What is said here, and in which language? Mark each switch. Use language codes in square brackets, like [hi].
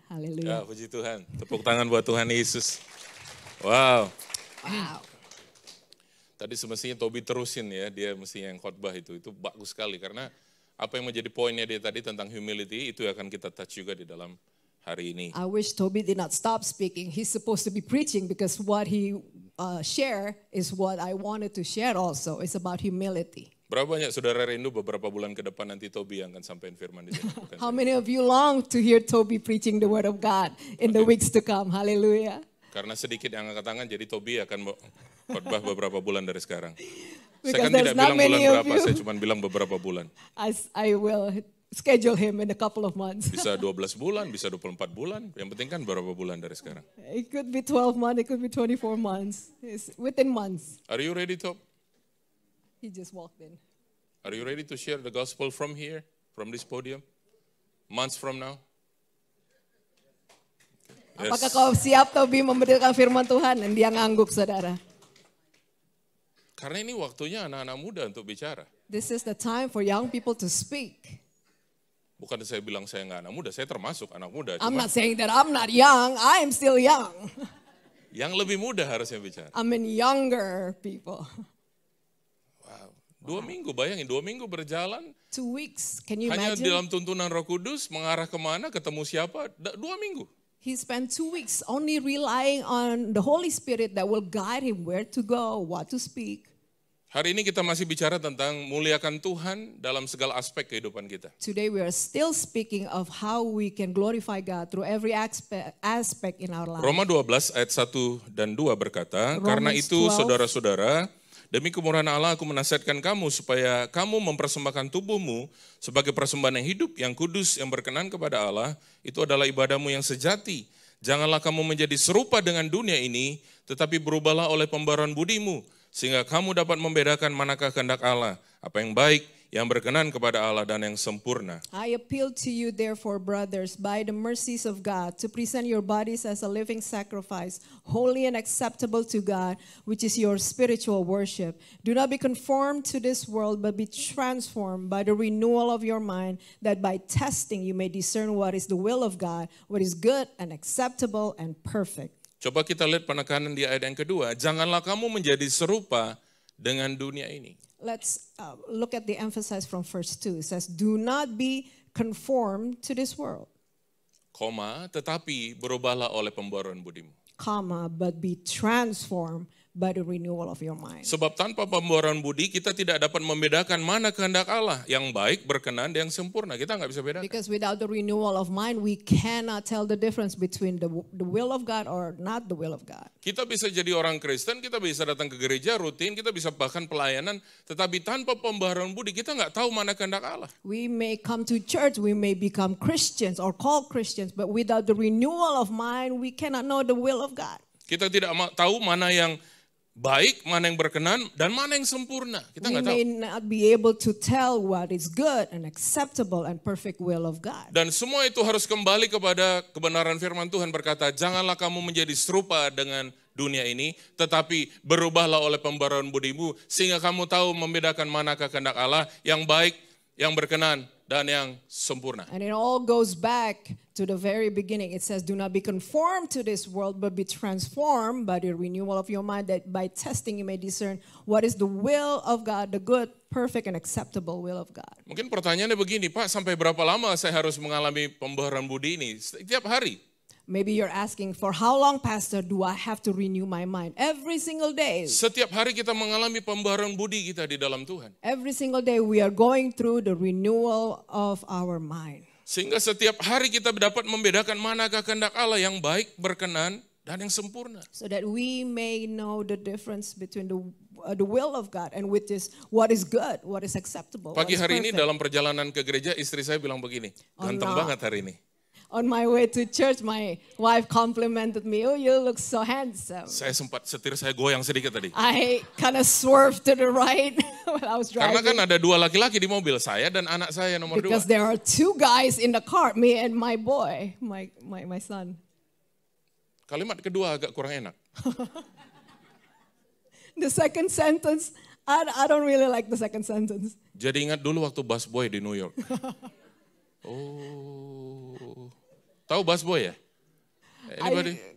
[id] Haleluya. Ya, puji Tuhan. Tepuk tangan buat Tuhan Yesus. Wow. Tadi semestinya Toby terusin ya, dia mesti yang khotbah itu bagus sekali. Karena apa yang menjadi poinnya dia tadi tentang humility, itu akan kita touch juga di dalam hari ini. [en] I wish Toby did not stop speaking. He's supposed to be preaching because what he share is what I wanted to share also. It's about humility. [id] Berapa banyak saudara rindu beberapa bulan ke depan nanti Toby yang akan sampaikan firman di sini? [en] How many of you long to hear Toby preaching the word of God in the weeks to come? Hallelujah. [id] Karena sedikit yang angkat tangan, jadi Toby akan khotbah beberapa bulan dari sekarang. [en] Because [id] saya kan tidak bilang bulan berapa, [en] you. [id] saya cuma bilang beberapa bulan. [en] I will schedule him in a couple of months. [id] Bisa 12 bulan, bisa 24 bulan, yang penting kan berapa bulan dari sekarang. [en] It could be 12 months, it could be 24 months. It's within months. Are you ready, Tob? He just walked in. Are you ready to share the gospel from here, from this podium, months from now? Yes. [id] Apakah kau siap, Toby, memberitakan firman Tuhan? Dan dia ngangguk, saudara. Karena ini waktunya anak-anak muda untuk bicara. [en] This is the time for young people to speak. [id] Bukan saya bilang saya nggak anak muda, saya termasuk anak muda. [en] I'm not saying that I'm not young, I am still young. [id] Yang lebih muda harusnya bicara. [en] I mean younger people. [id] Wow. 2 minggu, bayangin 2 minggu berjalan. [en] 2 weeks, can you [id] Hanya [en] imagine? [id] dalam tuntunan Roh Kudus, mengarah kemana, ketemu siapa, 2 minggu. [en] He spent 2 weeks only relying on the Holy Spirit that will guide him where to go, what to speak. [id] Hari ini kita masih bicara tentang muliakan Tuhan dalam segala aspek kehidupan kita. [en] Today we are still speaking of how we can glorify God through every aspect in our life. [id] Roma 12 ayat 1 dan 2 berkata, karena [en] Romans [id] itu [en] 12. [id] saudara-saudara, demi kemurahan Allah aku menasihatkan kamu supaya kamu mempersembahkan tubuhmu sebagai persembahan yang hidup, yang kudus, yang berkenan kepada Allah. Itu adalah ibadahmu yang sejati. Janganlah kamu menjadi serupa dengan dunia ini, tetapi berubahlah oleh pembaruan budimu, sehingga kamu dapat membedakan manakah kehendak Allah, apa yang baik, yang berkenan kepada Allah, dan yang sempurna. [en] I appeal to you therefore, brothers, by the mercies of God, to present your bodies as a living sacrifice, holy and acceptable to God, which is your spiritual worship. Do not be conformed to this world, but be transformed by the renewal of your mind, that by testing you may discern what is the will of God, what is good and acceptable and perfect. [id] Coba kita lihat penekanan di ayat yang kedua, janganlah kamu menjadi serupa dengan dunia ini. [en] Let's look at the emphasis from verse 2. It says, do not be conformed to this world, [id] Koma, tetapi berubahlah oleh pembaruan budimu. [en] comma, but be transformed by the renewal of your mind. [id] Sebab tanpa pembaruan budi kita tidak dapat membedakan mana kehendak Allah, yang baik, berkenan, dan yang sempurna. Kita nggak bisa bedakan. [en] Because without the renewal of mind, we cannot tell the difference between the will of God or not the will of God. [id] Kita bisa jadi orang Kristen, kita bisa datang ke gereja rutin, kita bisa bahkan pelayanan, tetapi tanpa pembaruan budi kita nggak tahu mana kehendak Allah. [en] We may come to church, we may become Christians or called Christians, but without the renewal of mind, we cannot know the will of God. [id] Kita tidak tahu mana yang baik, mana yang berkenan, dan mana yang sempurna. Kita [en] We [id] nggak tahu. [en] may not be able to tell what is good and acceptable and perfect will of God. [id] Dan semua itu harus kembali kepada kebenaran firman Tuhan berkata, janganlah kamu menjadi serupa dengan dunia ini, tetapi berubahlah oleh pembaruan budimu, sehingga kamu tahu membedakan manakah kehendak Allah, yang baik, yang berkenan, dan yang sempurna. [en] And it all goes back to the very beginning. It says, do not be conformed to this world, but be transformed by the renewal of your mind, that by testing you may discern what is the will of God, the good, perfect, and acceptable will of God. [id] Mungkin pertanyaannya begini, Pak, sampai berapa lama saya harus mengalami pembaharuan budi ini? Setiap hari. [en] Maybe you're asking, for how long, Pastor, do I have to renew my mind? Every single day. [id] Setiap hari kita mengalami pembaharuan budi kita di dalam Tuhan. [en] Every single day we are going through the renewal of our mind. [id] Sehingga setiap hari kita dapat membedakan manakah kehendak Allah yang baik, berkenan, dan yang sempurna. [en] So that we may know the difference between the will of God and with this, what is good, what is acceptable. [id] Pagi [en] what is [id] hari ini [en] perfect. [id] dalam perjalanan ke gereja, istri saya bilang begini, ganteng [en] no. [id] banget hari ini. [en] On my way to church, my wife complimented me. Oh, you look so handsome. [id] Saya sempat setir, saya goyang sedikit tadi. [en] I kind of swerved to the right when I was [id] Karena [en] driving. [id] kan ada 2 laki-laki di mobil, saya dan anak saya nomor 2. [en] Because there are 2 guys in the car, me and my boy, my son. [id] Kalimat kedua agak kurang enak. [en] The second sentence, I don't really like the second sentence. [id] Jadi ingat dulu waktu busboy di New York. Oh, tahu busboy ya? [en] Anybody?